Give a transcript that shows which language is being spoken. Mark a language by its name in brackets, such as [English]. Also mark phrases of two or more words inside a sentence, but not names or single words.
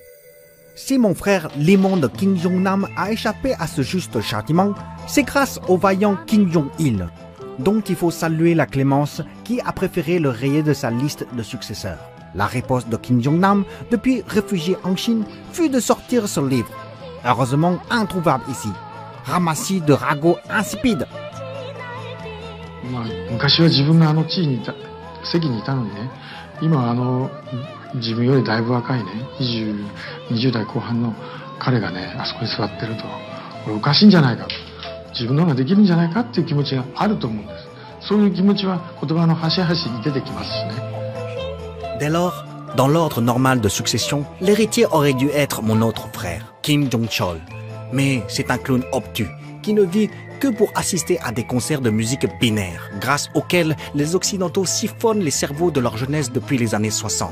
[French] Si mon frère l'immonde Kim Jong-nam a échappé à ce juste châtiment, c'est grâce au vaillant Kim Jong-il, dont il faut saluer la clémence, qui a préféré le rayer de sa liste de successeurs. La riposte de Kim Jong-nam, depuis réfugié en Chine, fut de sortir ce livre, heureusement introuvable ici, ramassis de ragots insipides. [Japanese] 昔は自分が地位に席にいたのにね、今は自分よりだいぶ若いね、20代後半の彼がね、あそこに座ってると、これおかしいんじゃないかと、自分の方ができるんじゃないかっていう気持ちがあると思うんです。そういう気持ちは言葉の端々に出てきますしね。 [French] Dès lors, dans l'ordre normal de succession, l'héritier aurait dû être mon autre frère, Kim Jong-chol. Mais c'est un clown obtus, qui ne vit que pour assister à des concerts de musique binaire, grâce auxquels les Occidentaux siphonnent les cerveaux de leur jeunesse depuis les années 60.